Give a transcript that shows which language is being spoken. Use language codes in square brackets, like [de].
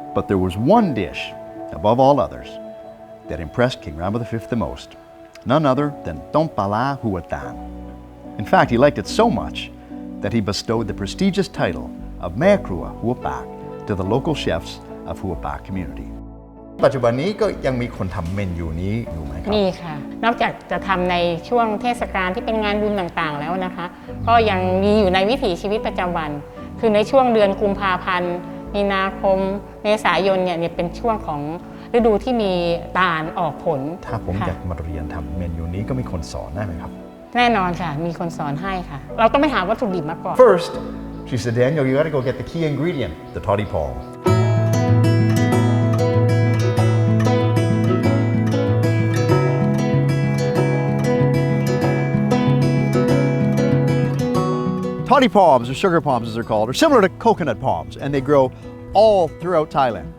[en] But there was one dish, above all others, that impressed King Rama V the most, none other than Plara Hua Tan. In fact, he liked it so much that he bestowed the prestigious title of Mae Krua Hua Pa to the local chefs of Hua Pa community. [th] ปัจจุบันนี้ก็ยังมีคนทำเมนูนี้อยู่ไหมครับ มีค่ะนอกจากจะทำในช่วงเทศกาลที่เป็นงานบุญต่างๆแล้วนะคะก็ยังมีอยู่ในวิถีชีวิตประจำวันคือในช่วงเดือนกุมภาพันธ์มีนาคมเมษายนเนี่ยเป็นช่วงของฤดูที่มีตาลออกผล ถ้าผมอยากมาเรียนทำเมนูนี้ก็มีคนสอนได้ไหมครับ แน่นอนค่ะมีคนสอนให้ค่ะเราต้องไปหาวัตถุดิบมาก่อน [en] First she said Daniel you got to go get the key ingredient the toddy palm Toddy palms, or sugar palms as they're called, are similar to coconut palms, and they grow all throughout Thailand.